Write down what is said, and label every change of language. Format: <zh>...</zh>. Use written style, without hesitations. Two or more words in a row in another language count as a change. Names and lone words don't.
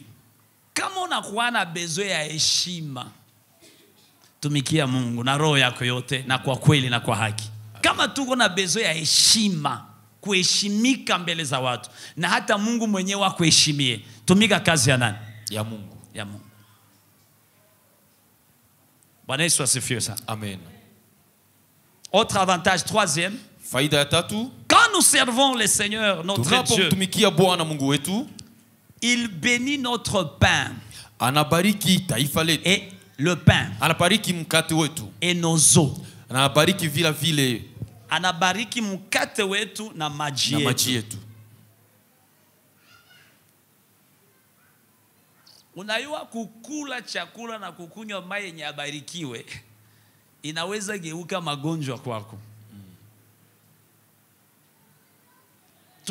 <sw>Kama unakuwa na bezo ya heshima, tumikia Mungu na roho yako yote na kwa kweli na kwa haki. Kama tuko na bezo ya heshima, kuheshimika mbele za watu, na hata Mungu mwenyewe akuheshimie, tumika kazi ya nani? Ya Mungu. Ya Mungu. Bwana Yesu asifiwe sana. Amen.</sw> <fr>Autre avantage, troisième.</fr> <sw>Faida ya tatu.</sw> <fr>Quand nous servons le Seigneur, notre Dieu,</fr> <sw>tunapomtumikia Bwana Mungu wetu,</sw> <fr>il bénit notre pain.</fr> <sw>Anabariki taifa letu.</sw> <fr>Et le pain.</fr> <sw>Anabariki mkate wetu.</sw> <fr>Et nos eaux.</fr> <sw>Anabariki vile vile. Anabariki mkate wetu na maji yetu. Unayua kukula chakula na kukunywa maji yenye abarikiwe inaweza geuka magonjwa kwako.</sw>